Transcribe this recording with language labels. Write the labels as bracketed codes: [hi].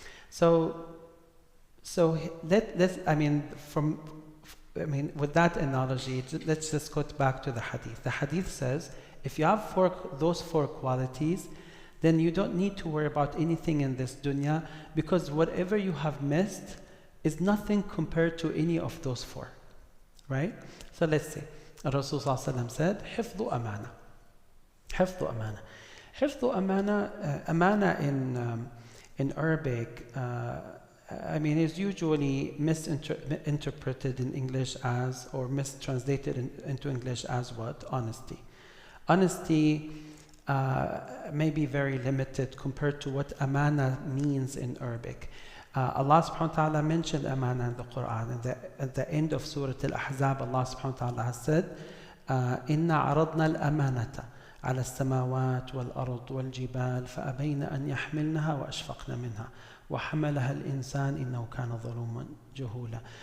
[en] So with that analogy, let's just go back to the hadith. The hadith says, if you have those four qualities, then you don't need to worry about anything in this dunya, because whatever you have missed is nothing compared to any of those four, right? So let's see. Rasul ﷺ said, [ar] حفظ أمانة. حفظ أمانة. حفظ أمانة. [en] Amana in Arabic, is usually misinterpreted in English as, or mistranslated into English as what? Honesty. Honesty may be very limited compared to what amana means in Arabic. Allah subhanahu wa ta'ala mentioned amana in the Quran. At the end of Surah Al-Ahzab, Allah subhanahu wa ta'ala has said, [ar] إِنَّا عَرَضْنَا الْأَمَانَةَ على السماوات والأرض والجبال فأبين أن يحملنها وأشفقن منها وحملها الإنسان إنه كان ظلوما جهولا.